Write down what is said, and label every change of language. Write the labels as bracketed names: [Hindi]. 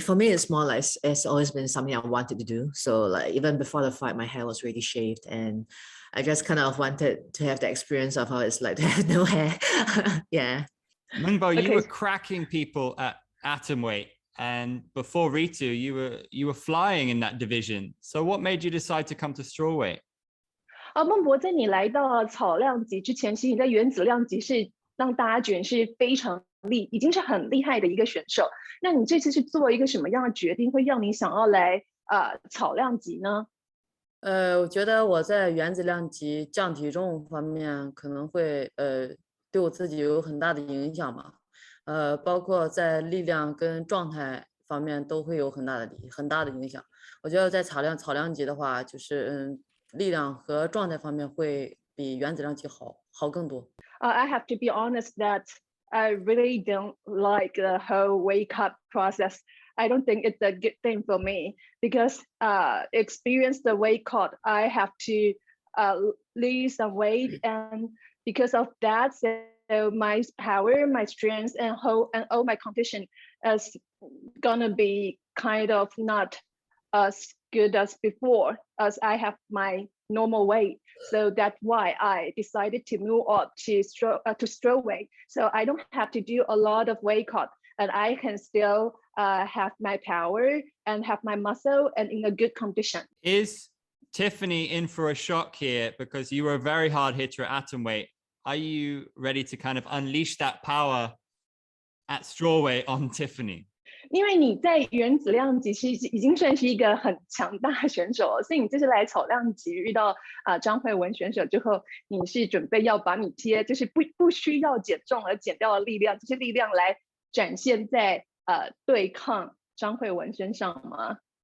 [English] For me, it's more like it's always been something I wanted to do. So like even before the fight, my hair was really shaved and I just kind of wanted to have the experience of how it's like to have no hair. Yeah. Meng, you were cracking people at atomweight, and before Ritu, you were flying in that division. So what made you decide to come to strawweight? [Chinese] 孟博，在你来到草量级之前，其实你在原子量级是让大家觉得是非常已经是很厉害的一个选手。那你这次是做一个什么样的决定，会让你想要来草量级呢？我觉得我在原子量级降体重方面可能会对我自己有很大的影响吧，包括在力量跟状态方面都会有很大的影响。我觉得在草量级的话，就是力量和状态方面会比原子量级好更多。 [English] I have to be honest that I really don't like the whole weight cut process. I don't think it's a good thing for me because experience the weight cut, I have to lose some weight, and because of that, so my power, my strength, and all my condition is gonna be kind of not as good as before, as I have my normal weight. So that's why I decided to move up to stroke weight. So I don't have to do a lot of weight cut, and I can still have my power and have my muscle and in a good condition. Is Tiffany in for a shock here because you were a very hard hitter at atom weight? Are you ready to kind of unleash that power at straw weight on Tiffany? [Chinese] 因为你在原子量级其实已经算是一个很强大的选手了，所以你这次来草量级遇到张慧雯选手之后，你是准备要把你就是不需要减重而减掉的力量，这些力量来展现在对抗张慧雯身上吗？